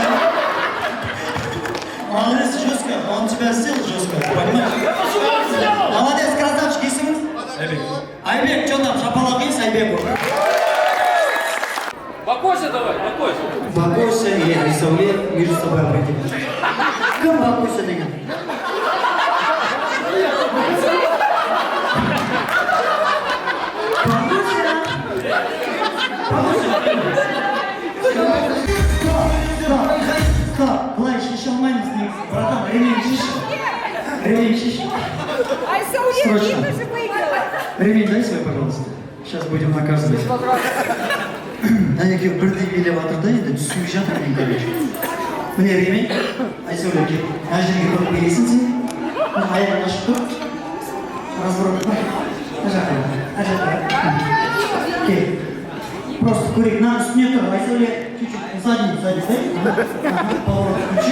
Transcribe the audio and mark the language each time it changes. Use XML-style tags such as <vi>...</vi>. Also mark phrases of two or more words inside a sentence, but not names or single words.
<ru>Молодец, жестко. Он тебя сделал жестко, понимаешь? Молодец,</ru> <kk>красавчик, есіміңіз? Айбек. Айбек,</kk> <ru>что там, шапалақ есть Айбеку? Бакося давай, Бакося. Бакося и Рисауле между собой определить.</ru> <kk>Кем Бакося деген? Былай шеше алмаймыз негізі. Братан, ремень шеше. Ремень шеше.</kk> <ru>Срочно. Ремень дай свой, пожалуйста. Сейчас будем наказывать.</ru> <kk>Екеуі бірдей билеп жатыр да, енді түсінбей жатыр мен короче. Міне ремень. Айтулы кеп. Ана жерге көріп билейсің сен. Аяғын ашып тұр. Разворот. Ана жаққа. Кел. Просто курик на үстіне тұр.</kk> <ru>Айтулы чуть-чуть задний дай. Поворот включи.</ru>